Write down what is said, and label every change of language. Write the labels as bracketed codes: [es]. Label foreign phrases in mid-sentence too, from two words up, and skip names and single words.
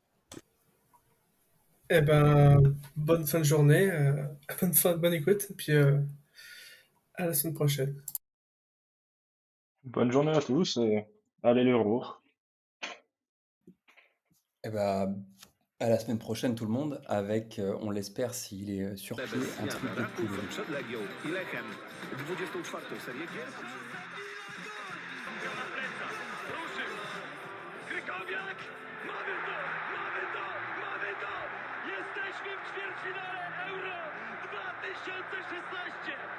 [fr] Eh ben, bonne fin de journée, bonne écoute, et puis à la semaine prochaine. Bonne journée à tous et allez l'Euro. Eh ben, à la semaine prochaine tout le monde, avec, on l'espère, s'il est sur pied, un truc de Ranków cool. [pl] przed Legią i Lechem. 24. serię gier. Krykowiak! Mamy to! Mamy to! Mamy to! Jesteśmy w ćwierćfinale Euro 2016!